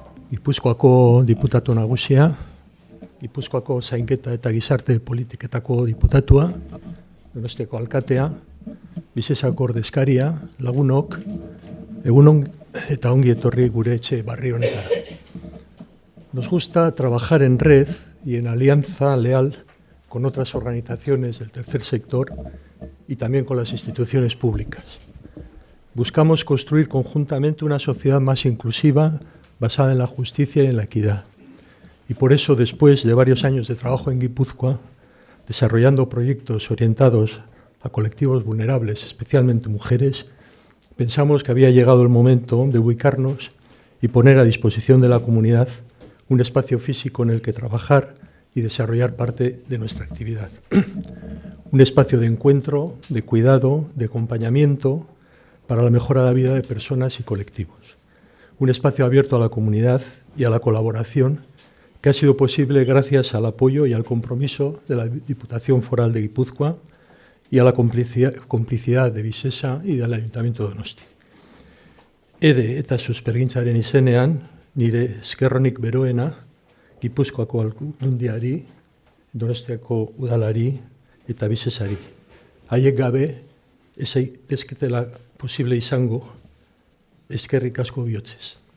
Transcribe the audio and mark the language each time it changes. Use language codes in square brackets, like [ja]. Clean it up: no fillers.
[eu] Gipuzkoako diputatu nagusia, Gipuzkoako zainketa eta gizarte politiketako diputatua, Donostiako alkatea, Bizesako ordezkaria, lagunok, egunon eta ongi etorri gure etxe barri honetara. [es] Nos gusta trabajar en red y en alianza leal con otras organizaciones del tercer sector y también con las instituciones públicas. Buscamos construir conjuntamente una sociedad más inclusiva, basada en la justicia y en la equidad. Y por eso, después de varios años de trabajo en Guipúzcoa, desarrollando proyectos orientados a colectivos vulnerables, especialmente mujeres, pensamos que había llegado el momento de ubicarnos y poner a disposición de la comunidad un espacio físico en el que trabajar y desarrollar parte de nuestra actividad. Un espacio de encuentro, de cuidado, de acompañamiento para la mejora de la vida de personas y colectivos. Un espacio abierto a la comunidad y a la colaboración que ha sido posible gracias al apoyo y al compromiso de la Diputación Foral de Guipúzcoa y a la complicidad de Visesa y del Ayuntamiento de Donosti. [eu] Ede eta suspergintzaren izenean, nire eskerronik beroena, Gipuzkoako Aldundiari, Donostiako udalari eta Visesari. Haiek gabe, ezketela posible izango, eskerrik asko bihotzez.